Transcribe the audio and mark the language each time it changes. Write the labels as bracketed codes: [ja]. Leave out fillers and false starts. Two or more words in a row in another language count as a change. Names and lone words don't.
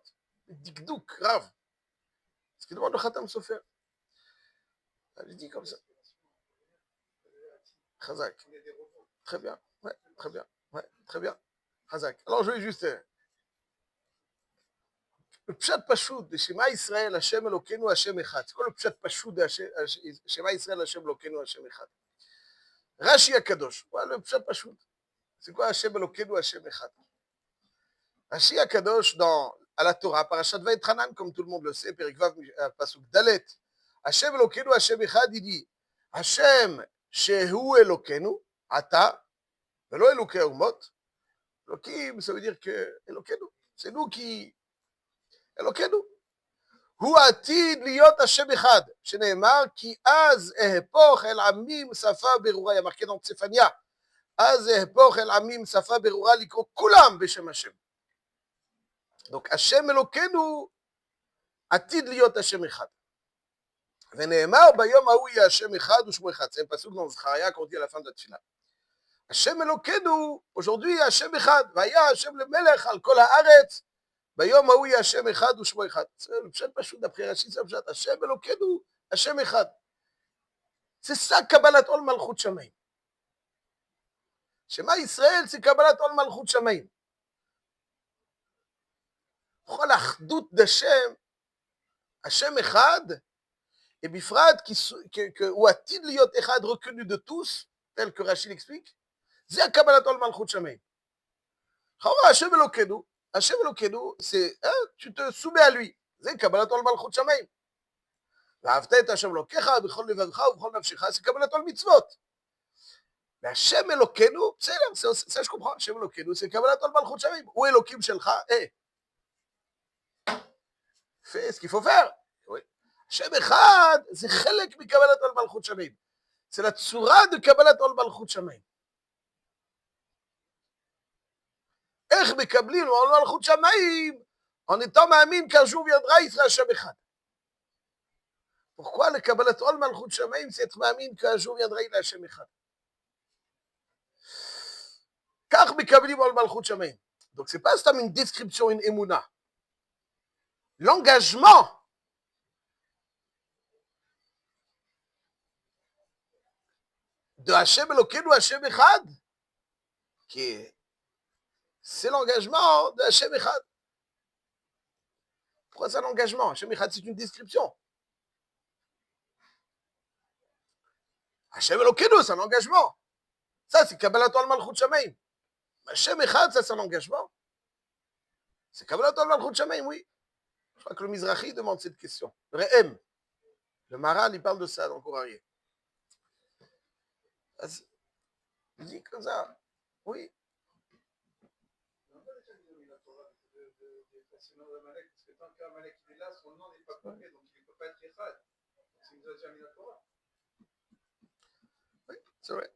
[fr] Dikdouk, grave. Ce qu'il demande le Khatam Sofer. Je dis comme ça. Chazak. Très bien. Ouais, très bien. Ouais, très bien. Chazak. Alors, je vais juste. [he] Le פשט פשוט de שמע ישראל, השם אלוקינו, השם אחד. [fr] C'est quoi le [he] פשט פשוט de שמע ישראל, השם אלוקינו, השם אחד? [fr] Rashi Akadosh. Voilà le [he] פשט פשוט. [fr] C'est quoi [he] השם אלוקינו, השם אחד? [fr] Rashi Akadosh à la Torah, [he] פרשת ואתחנן, [fr] comme tout le monde le sait, [he] פרק ו', פסוק ד. השם אלוקינו, השם אחד, [fr] il dit [he] השם שהוא אלוקינו, עתה, ולא אלוקי אומות. [fr] Elokim, ça veut dire que Elokeinu, c'est nous qui. [he] Elokeinu. הוא עתיד להיות השם אחד, שנאמר כי אז אהפוך אל עמים שפה ברורה, [fr] il y a marqué dans Tsefania, [he] אז אהפוך אל עמים שפה ברורה לקרוא כולם בשם השם. Donc השם אלוקינו עתיד להיות השם אחד. ונאמר ביום ההוא יהיה השם אחד ושמו אחד. [fr] C'est un pasuk dans Zechariah qu'on dit à la fin de la tefila. [he] השם אלוקינו, aujourd'hui יהיה השם אחד, והיה השם למלך על כל הארץ, ביום ההוא יהיה השם אחד ושמו אחד. זה פשט פשוט, d'après Rashi, זה פשט, השם אלוקינו, השם אחד. זה ça קבלת עול מלכות שמיים. שמע ישראל זה קבלת עול מלכות שמיים. בכל האחדות d'Hashem, השם אחד, et בפרט שהוא עתיד להיות אחד [fr] reconnu de tous, tel que Rashi l'explique, [he] זה הקבלת עול מלכות שמיים. חורה, השם אלוקינו, השם אלוקינו, [fr] c'est, tu te soumets à lui. [he] C'est קבלת עול מלכות שמיים. ואהבת את השם אלוקיך, בכל לבבך, בכל נפשך, c'est קבלת עול מצוות. Mais השם אלוקינו, [fr] ça je comprends, [he] השם אלוקינו, c'est קבלת עול מלכות שמיים. Ou אלוקים שלך, [fr] fais ce qu'il faut faire. Oui. [he] השם אחד, c'est חלק מקבלת עול מלכות שמיים. [fr] C'est la [he] tsura de קבלת עול מלכות שמיים. איך מקבלים עול מלכות שמיים [fr] en étant [he] מאמין [fr] qu'un jour viendra, il sera [he] השם אחד. [fr] Pourquoi le [he] קבלת עול מלכות שמיים, [fr] c'est être מאמין qu'un jour viendra, il est [he] השם אחד. כך מקבלים עול מלכות שמיים. [fr] Donc c'est pas seulement une description, une émouna. L'engagement de [he] השם אלוקינו, השם אחד, [fr] c'est l'engagement de [he] השם אחד. [fr] Pourquoi c'est un engagement? [he] השם אחד, [fr] c'est une description. [he] השם אלוקינו, [fr] c'est un engagement. Ça, c'est [he] קבלת עול מלכות שמיים. השם אחד, [fr] ça, c'est un engagement. [he] C'est קבלת עול מלכות שמיים, [fr] oui. Je crois que le Mizrahi demande cette question. Le Re'em. Le Maral, il parle de ça dans le Coran. Il dit comme ça. Oui. Oui, c'est vrai.